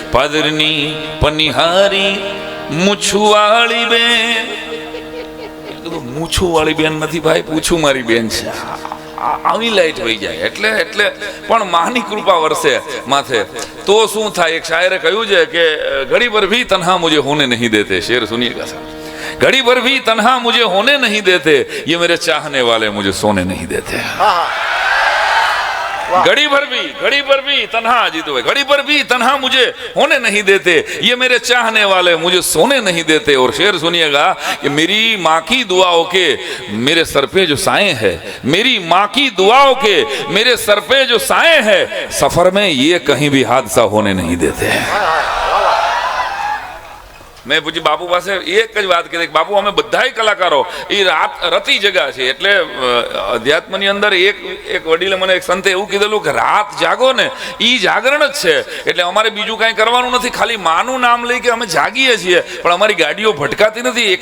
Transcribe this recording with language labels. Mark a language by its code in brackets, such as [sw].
[gu] પાદરની પનિહારી મૂછુવાળી બેન, મૂછુવાળી બેન નથી ભાઈ, પૂછું મારી બેન છે. આવી લાઈટ વહી જાય એટલે પણ માની કૃપા વરસે માથે તો શું થાય? એક શાયરે કહ્યું છે કે [hi] ઘડી પર ભી તન્હા મુझे होने नहीं देते. शेर सुनिएगा साहब, घड़ी भर भी तन्हा मुझे होने नहीं देते, ये मेरे चाहने वाले मुझे सोने नहीं देते. घड़ी भर भी तन्हा, जीतो भाई, घड़ी भर भी तन्हा मुझे होने नहीं देते, ये मेरे चाहने वाले मुझे सोने नहीं देते. और शेर सुनिएगा कि मेरी माँ की दुआओं के मेरे सर पे जो साए हैं, मेरी माँ की दुआओं के मेरे सर पे जो साए हैं, सफर में ये कहीं भी हादसा होने नहीं देते. [gu] મેં પૂછી બાપુ પાસે એક જ વાત કરી, બાપુ અમે બધાય કલાકારો એ રતી જગા છે. એટલે અધ્યાત્મની અંદર એક વડીલે મને એક સંતે એવું કીધેલું કે રાત જાગો ને એ જાગરણ જ છે. એટલે અમારે બીજું કાંઈ કરવાનું નથી, ખાલી માનું નામ લઈ કે અમે જાગીએ છીએ, પણ અમારી ગાડીઓ ભટકાતી નથી.